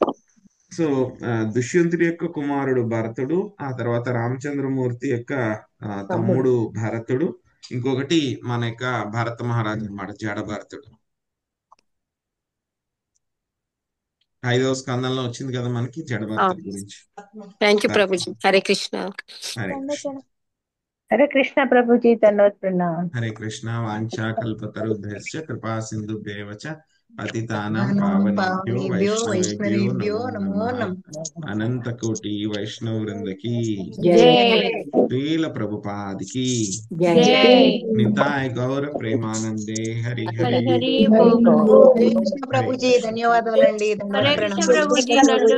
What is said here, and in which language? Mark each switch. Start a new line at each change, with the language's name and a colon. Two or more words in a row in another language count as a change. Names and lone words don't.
Telugu: సో దుష్యంతుడి యొక్క కుమారుడు భరతుడు, ఆ తర్వాత రామచంద్రమూర్తి యొక్క తమ్ముడు భరతుడు, ఇంకొకటి మన యొక్క భరత మహారాజు అన్నమాట, జడ భరతుడు. 5వ స్కందంలో వచ్చింది కదా మనకి జడ భరతుడి గురించి.
English: thank you
Telugu: ప్రభుజీ. హరే కృష్ణ. హరే కృష్ణ ప్రభుజీ. హరే కృష్ణ.
Sanskrit: వాంఛా కల్పతరుభ్యశ్చ కృపా సింధుభ్యేవ చ పతితానాం పావనేభ్యో వైష్ణవేభ్యో నమో నమః.
Telugu: అనంత కోటి వైష్ణవ వృందకి శ్రీల ప్రభుపాదికి నితాయ్ గౌర ప్రేమానందే. హరి హరి ప్రభుజీ ధన్యవాదాలండి.